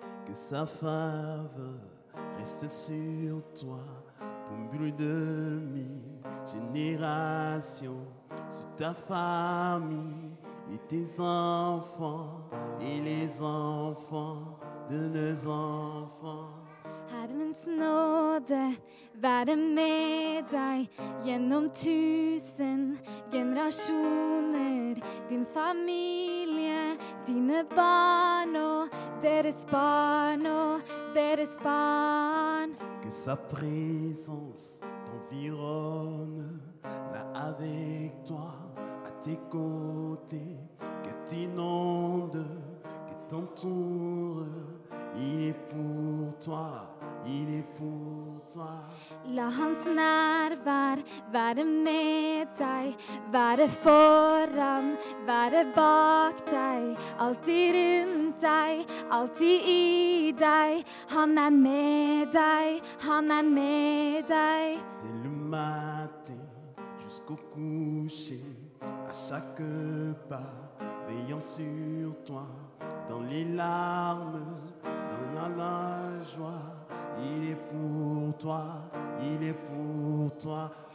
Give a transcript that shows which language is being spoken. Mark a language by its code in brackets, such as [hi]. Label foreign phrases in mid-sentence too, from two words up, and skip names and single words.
[fr] que sa faveur reste sur toi pour plus de 1000 générations, sur ta famille et tes enfants et les enfants de nos enfants. [no] Herrens nåde være med deg gjennom 1000 generasjoner. Din familie, dine barn og deres barn og deres barn. [fr] Que sa présence t'environne, là avec toi, à tes côtés, que t'inonde, que t'entoure. Il est pour toi, il est pour toi. [no] La hans nærvær være med deg, være foran, være bak deg, alltid rundt deg, alltid i deg. Han er med deg, han er med deg. [fr] Dès le matin jusqu'au coucher, à chaque pas, veillant sur toi, dans les larmes, dans la joie. Il est pour toi, il est pour toi.